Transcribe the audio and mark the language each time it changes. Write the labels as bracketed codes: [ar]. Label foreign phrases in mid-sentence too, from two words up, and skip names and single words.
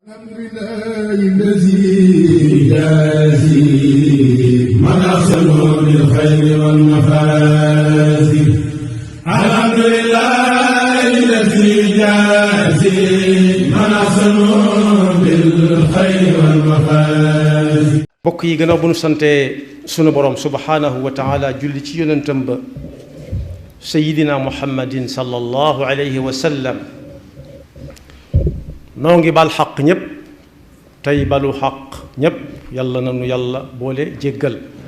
[ar] الحمد لله الذي يجازي من أحسن بالخير والمفازي. الحمد لله الذي يجازي من أحسن بالخير والمفازي. [wo] bokk yi gannaaw bu nu sante sunu borom [ar] سبحانه وتعالى [wo] julli ci yonentam ba sayidina muhammadin [ar] صلى الله عليه وسلم [wo] noo ngi bal xaq ñépp tey balu xaq ñépp yàlla na nu yàlla boole jéggal.